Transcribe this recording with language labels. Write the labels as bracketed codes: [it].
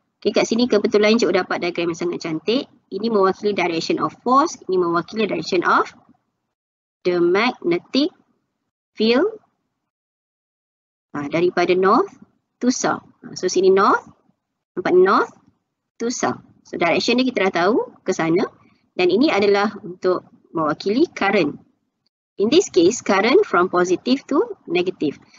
[ms] Okay, kat sini kebetulan cikgu dapat diagram yang sangat cantik. Ini mewakili [en] direction of force, [ms] ini mewakili [en] direction of the magnetic field [ms] daripada [en] north to south. So sini north, nampak north to south. [ms] So direction ni kita dah tahu ke sana, dan ini adalah untuk mewakili current. [en] In this case, current from positive to negative.